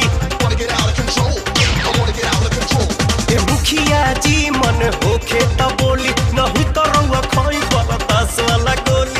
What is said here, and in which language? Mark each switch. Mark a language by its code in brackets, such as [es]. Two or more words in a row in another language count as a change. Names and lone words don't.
[en] Wanna get out of control. I wanna get out of control. [bho] मुखिया जी मन होखे त बोली नहीं तो रउआ खोई बरदास वाला गोली।